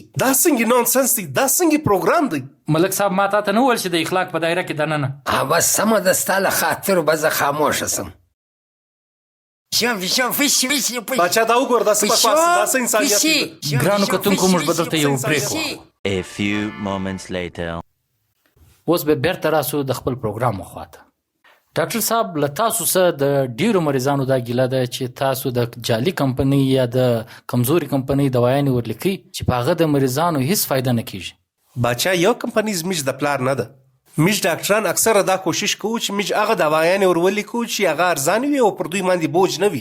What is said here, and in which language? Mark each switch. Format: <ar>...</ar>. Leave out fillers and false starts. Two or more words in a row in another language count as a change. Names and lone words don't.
<ps>دا څنګه نانسنس دی؟ دا څنګه پروګرام دی؟ ملک صاحب ما تا ته نه وویل چې د اخلاق په دایره کې دننه. بس سمه ده، ستا له خاطرو به زه خاموشه سم. پیشو پوشي. باچا دا وګوره دا څه بکواس، دا څه انسانیت دی؟ ګرانو کتونکو موږ به دلته یو بریک وکړو.</ps> <en>A few moments later.</en> <ps>اوس به بیرته راسو د خپل پروګرام خواته. ډاکټر صاحب له تاسو سره د ډیرو مریضانو دا ګیله ده چې تاسو د جعلي کمپنۍ یا د کمزوري کمپنۍ دوايانې ورلیکئ چې په هغه د مریضانو هیڅ فایده نه کیږي. باچا یو کمپنۍ زموږ د پلار نه ده، موږ ډاکټران اکثره دا کوشش کوو چې موږ هغه دوايانې ورولیکو چې هغه ارزانه وي او پر دوی باندې بوج نه وي.</ps>